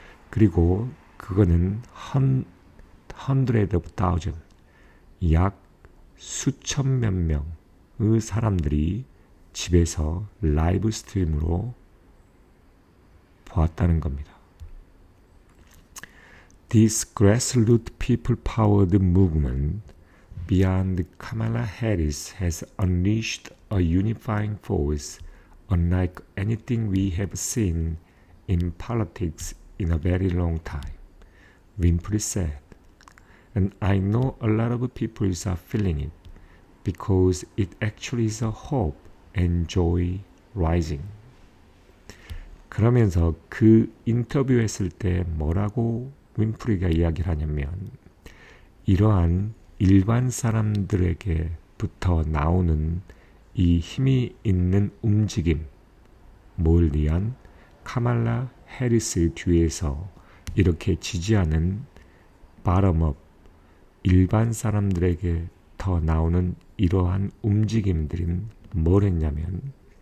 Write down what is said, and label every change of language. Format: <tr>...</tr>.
<ko>그리고 그거는</ko> <en>hundred of thousand,</en> <ko>약 수천 몇 명의 사람들이 집에서 라이브 스트림으로 보았다는 겁니다.</ko> <en>This grassroots people-powered movement beyond Kamala Harris has unleashed a unifying force unlike anything we have seen in politics in a very long time, Winfrey said. And I know a lot of people are feeling it because it actually is a hope and joy rising.</en> <ko>그러면서 그 인터뷰했을 때 뭐라고 윈프리가 이야기를 하냐면 이러한 일반 사람들에게부터 나오는 이 힘이 있는 움직임, 뭘 위한 카말라 해리스 뒤에서 이렇게 지지하는 바텀업, 일반 사람들에게 더 나오는 이러한 움직임들은 뭘 했냐면</ko>